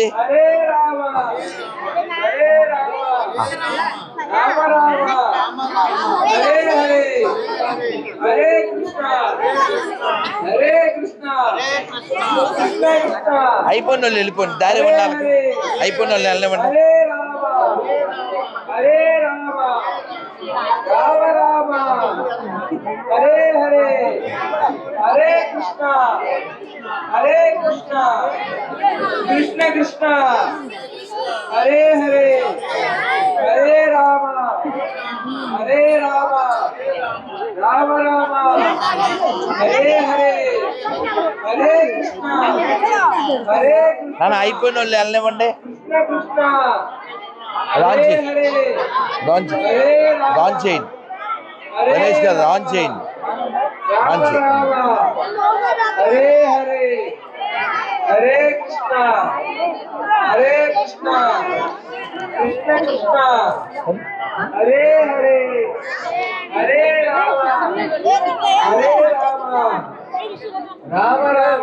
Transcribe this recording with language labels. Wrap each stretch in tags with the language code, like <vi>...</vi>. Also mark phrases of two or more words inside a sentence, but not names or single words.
<sa>హరే రామ హరే రామ రామ రామ హరే హరే హరే కృష్ణ హరే కృష్ణ కృష్ణ కృష్ణ</sa> <te>అయిపోయిన వాళ్ళు వెళ్ళిపోండి. దారి ఉండాలి. అయిపోయిన వాళ్ళు వెళ్ళనివ్వండి.</te> <sa>హరే రామ హరే రామ రామ రామ హరే హరే హరే కృష్ణ కృష్ణ కృష్ణ హరే హరే హరే రామ రామ రామ హరే హరే హరే కృష్ణ హరే</sa> <te>నాన్న అయిపోయిన వాళ్ళు వెళ్ళనివ్వండి.</te> <sa>కృష్ణ కృష్ణ</sa> <te>లాంచ్</te> <sa>హరే</sa> <te>చేయండి,</te> <sa>హరే</sa> <te>లాంచ్</te> <sa>హరే రామ</sa> <te>లాంచ్ చేయండి. గణేష్ గారు లాంచ్ చేయండి.</te> <sa>రామ రామ హరే హరే హరే కృష్ణ కృష్ణ కృష్ణ హరే హరే హరే రామ రామ రామ</sa>